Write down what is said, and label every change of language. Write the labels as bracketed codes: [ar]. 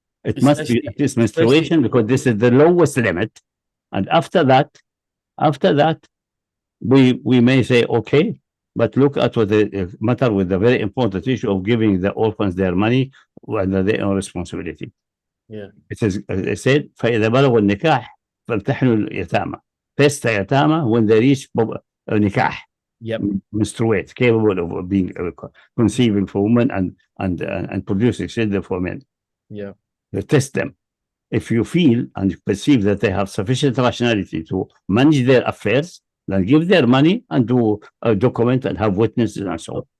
[en] It must be at least menstruation because this is the lowest limit. And after that, we may say, okay, but look at what the matter with the very important issue of giving the orphans their money under their own responsibility. Yeah. It is, I said, [ar] فإذا بلغوا النكاح فامتحنوا اليتامى. [en] Test the yatama when they reach nikah. Yep. Menstruate, capable of being conceiving for women and producing children for men. Yeah. You test them. If you feel and perceive that they have sufficient rationality to manage their affairs, then give their money and do a document and have witnesses and so on.